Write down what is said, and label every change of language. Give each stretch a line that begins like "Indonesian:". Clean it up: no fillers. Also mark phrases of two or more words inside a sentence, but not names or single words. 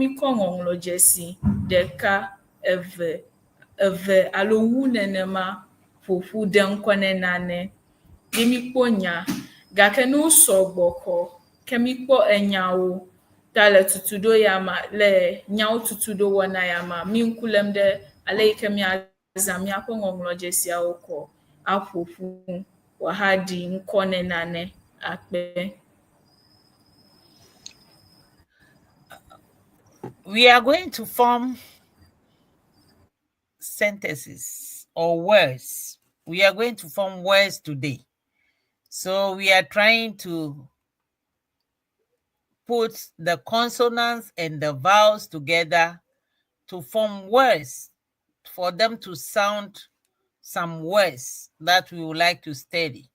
Ewe: mi kɔ ŋɔŋlɔdzesi ɖeka eve alo wu nenema ƒoƒu de ŋkɔ ne nane ye mi kpɔ nya gake ne wosɔgbɔ xɔ ke mikpɔ enyawo ta le tutuɖo ya ma le nyawo tutuɖo wɔna ya ma mi ŋku lém ɖe ale yi ke miazã míaƒe ŋɔŋlɔdzesiawo kɔ aƒoƒu wòahaɖi ŋkɔ ne nane. Akpe.
English: We are going to form sentences or words. We are going to form words today. So we are trying to put the consonants and the vowels together to form words, for them to sound some words that we would like to study.